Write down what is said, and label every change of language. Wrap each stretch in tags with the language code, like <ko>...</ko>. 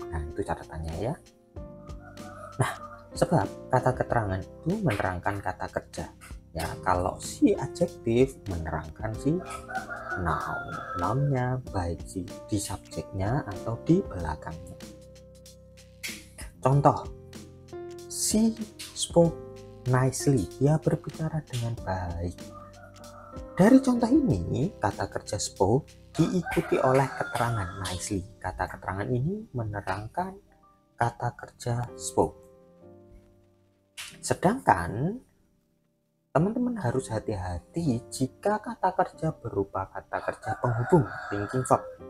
<id>Nah, itu catatannya ya. Nah, sebab kata keterangan itu menerangkan kata kerja. Ya, kalau si adjektif menerangkan si noun. Nounnya baik di subjeknya atau di belakangnya.</id> <en>Contoh, she spoke nicely.</en> <id>Dia berbicara dengan baik. Dari contoh ini, kata kerja spoke diikuti oleh keterangan nicely. Kata keterangan ini menerangkan kata kerja spoke. Sedangkan teman-teman harus hati-hati jika kata kerja berupa kata kerja penghubung, linking verb.</id>